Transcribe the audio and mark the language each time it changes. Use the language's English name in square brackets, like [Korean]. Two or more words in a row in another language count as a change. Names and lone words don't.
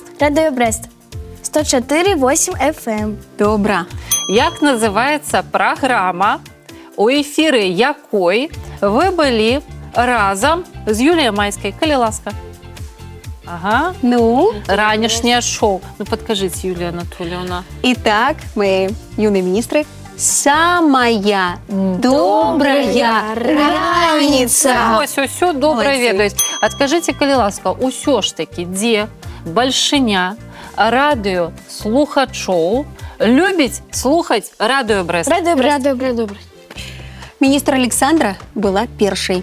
[Belarusian] Радыё Брэст. 104,8 FM. Добра. Як называецца праграма, у эфіры якой вы былі разам з Юліяй Майскай? Калі ласка. Ага. Ну, Ранішняе шоу. Ну, падкажыце, Юлія Анатольевна. [Russian] итак, мои юные министры, самая добрая раніца. [Belarusian] Ось, усё добра [Russian] Молодцы. [Belarusian] ведаюць. Адкажыце, калі ласка, усё ж такі, дзе бальшыня радыёслухачоў любіць слухаць радыё Брэст? Радыё Брэст. Радыё Брэст. [Russian] Министр Александра была першай.